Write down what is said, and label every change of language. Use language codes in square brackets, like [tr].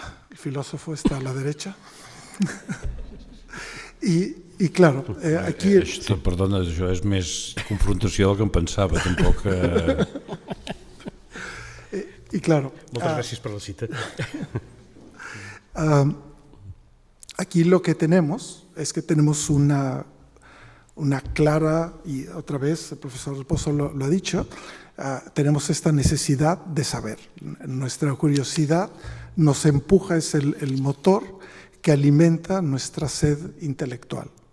[es] El filósofo está a la derecha. Y claro, aquí... [ca] Perdona, això és més confrontació del que em pensava, tampoc... [es] Y claro... [ca] Moltes gràcies per la cita. [es] Aquí lo que tenemos es que tenemos una clara, y otra vez el profesor Pozo lo ha dicho, tenemos esta necesidad de saber. Nuestra curiosidad nos empuja, es el motor que alimenta nuestra sed intelectual.